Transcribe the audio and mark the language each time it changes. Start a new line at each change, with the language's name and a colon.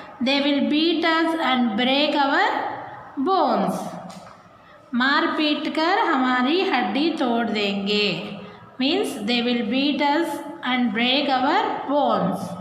English: They will beat us and break our bones.
Hindi: मार पीट कर हमारी हड्डी तोड़ देंगे.
English: Means they will beat us and break our bones.